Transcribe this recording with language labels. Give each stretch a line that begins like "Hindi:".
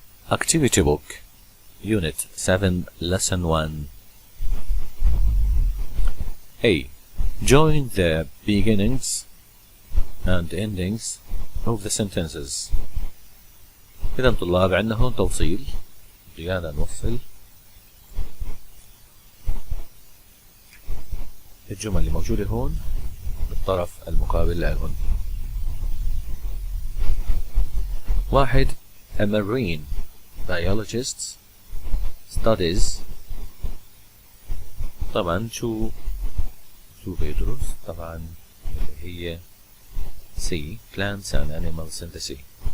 English: Activity Book, Unit 7, Lesson 1. A. Join the beginnings and endings of the sentences.
Arabic: إذا طلاب عندنا هون توصيل، رجعنا نوصل الجمل اللي موجودة هون بالطرف المقابل لهن. 1.
English: A marine biologist studies.
Arabic: طبعا شو بيدرس؟ طبعا هي C.
English: Plants and animals in the sea.